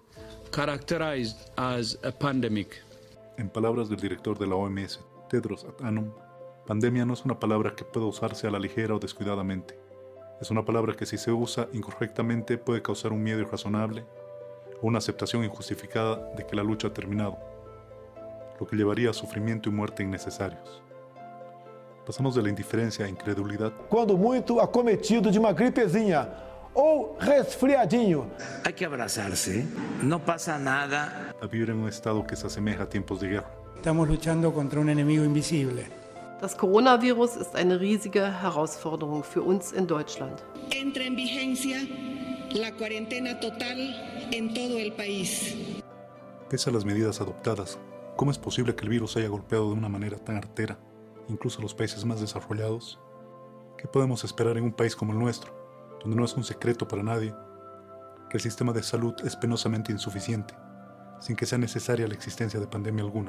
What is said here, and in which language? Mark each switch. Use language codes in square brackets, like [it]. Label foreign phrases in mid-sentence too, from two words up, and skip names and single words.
[es] En palabras del director de la OMS, Tedros Adhanom, pandemia no es una palabra que pueda usarse a la ligera o descuidadamente. Es una palabra que si se usa incorrectamente puede causar un miedo irrazonable o una aceptación injustificada de que la lucha ha terminado, lo que llevaría a sufrimiento y muerte innecesarios. Pasamos de la indiferencia a incredulidad. [pt] Quando muito acometido de uma gripezinha ou resfriadinho. [es] Hay que abrazarse, no pasa nada. A vivir en un estado que se asemeja a tiempos de guerra. Estamos luchando contra un enemigo invisible. [de] Das Coronavirus ist eine riesige Herausforderung für uns in Deutschland. [es] Entra en vigencia la cuarentena total en todo el país. Pese a las medidas adoptadas, ¿cómo es posible que el virus haya golpeado de una manera tan artera, incluso a los países más desarrollados? ¿Qué podemos esperar en un país como el nuestro, donde no es un secreto para nadie que el sistema de salud es penosamente insuficiente, sin que sea necesaria la existencia de pandemia alguna?